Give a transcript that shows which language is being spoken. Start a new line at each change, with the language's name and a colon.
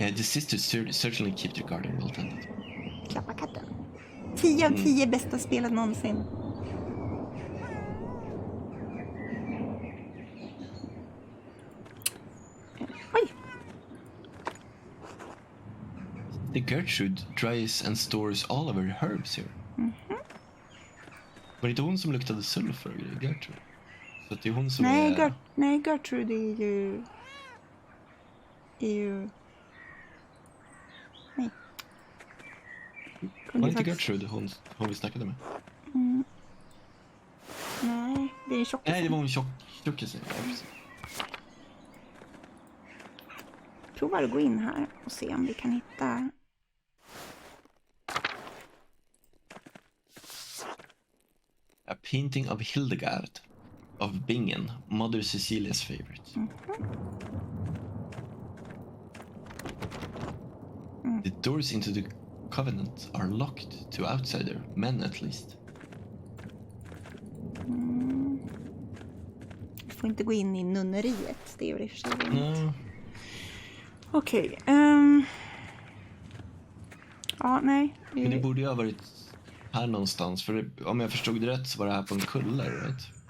English: Yeah, the sisters certainly keep the garden well tended.
Swedish: Klappa katten. 10 av 10 bästa spelet någonsin. Oj!
English: The Gertrude dries and stores all of her herbs here.
Swedish: Var det inte hon som luktade sulfur och grejer, Gertrude? Så att det är hon som är... Nej, Gertrude är ju... Nej. Var det inte Gertrude hon vi snackade med? Nej, det är tjockisen. Nej, det var hon tjockisen. Ja, precis. Provar att gå in här och se om vi kan hitta...
English: A painting of Hildegard of Bingen, Mother Cecilia's favorite. The doors into the covenant are locked to outsider, men at least.
Swedish: Vi får inte gå in i nunneriet. Det är ju i och för sig inget.
English: No.
Swedish: Okej. Ja, nej. Men det borde ju ha varit här någonstans. För om jag förstod det rätt så var det här på en kulle, right?